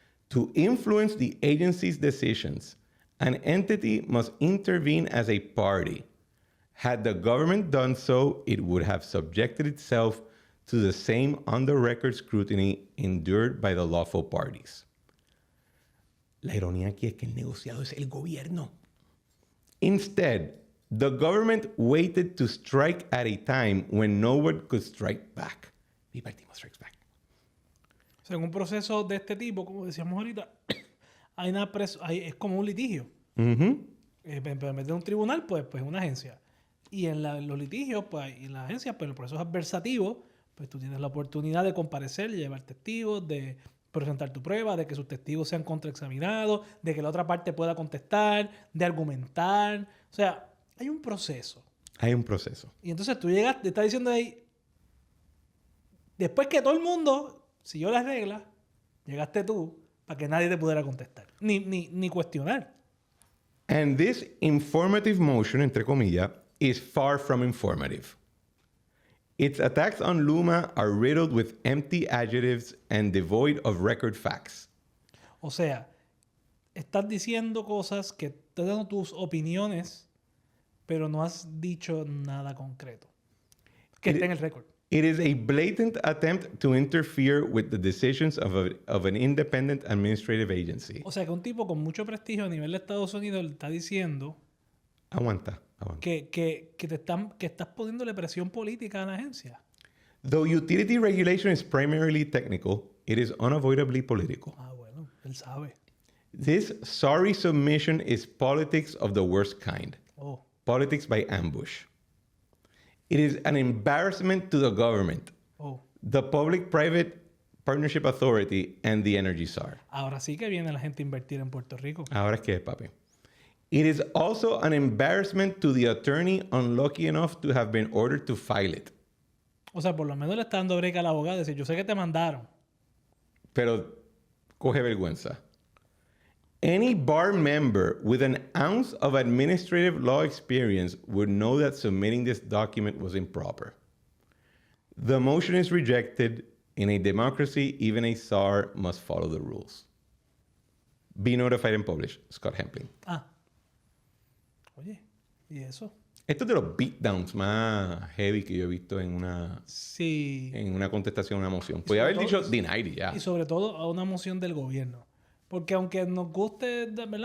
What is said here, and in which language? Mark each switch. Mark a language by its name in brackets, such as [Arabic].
[English] To influence the agency's decisions, an entity must intervene as a party. Had the government done so, it would have subjected itself to the same on-the-record scrutiny endured by the lawful parties. [Spanish] La ironía aquí es que el negociado es el gobierno. [English] Instead, the government waited to strike at a time when no one could strike back. [Spanish] Viva el Timo Strikes Back. O sea, en un proceso de este tipo, como decíamos ahorita, es como un litigio. Pero en vez de un tribunal, pues es una agencia. Y en los litigios, pues en la agencia, pues el proceso es adversativo, pues tú tienes la oportunidad de comparecer, llevar testigos, de presentar tu prueba, de que sus testigos sean contraexaminados, de que la otra parte pueda contestar, de argumentar. O sea, hay un proceso. Hay un proceso. Y entonces tú llegas, te estás diciendo ahí, después que todo el mundo siguió las reglas, llegaste tú para que nadie te pudiera contestar, ni cuestionar. [English] And this informative motion, [Spanish] entre comillas, [English] is far from informative. Its attacks on Luma are riddled with empty adjectives and devoid of record facts. [Spanish] O sea, estás diciendo cosas que estás dando tus opiniones, pero no has dicho nada concreto que esté en el récord. [English] It is a blatant attempt to interfere with the decisions of an independent administrative agency. [Spanish] O sea, que un tipo con mucho prestigio a nivel de Estados Unidos le está diciendo Aguanta. que estás poniéndole presión política a la agencia. [English] Though utility regulation is primarily technical, it is unavoidably political. [Spanish] Bueno, él sabe. [English] This sorry submission is politics of the worst kind. Politics by ambush. It is an embarrassment to the government, the Public-Private Partnership Authority, and the Energy Czar. [Spanish] Ahora sí que viene la gente a invertir en Puerto Rico. Ahora es que es, papi. [English] It is also an embarrassment to the attorney unlucky enough to have been ordered to file it. [Spanish] O sea, por lo menos le está dando break al abogado y decir, yo sé que te mandaron. Pero coge vergüenza. [English] Any bar member with an ounce of administrative law experience would know that submitting this document was improper. The motion is rejected. In a democracy, even a czar must follow the rules. Be notified and published. Scott Hempling. [Spanish] Oye, ¿y eso? Esto es de los beatdowns más heavy que yo he visto en una contestación a una moción. Podría haber dicho denied y ya. Y sobre todo a una moción del gobierno. Porque aunque nos guste, ¿verdad?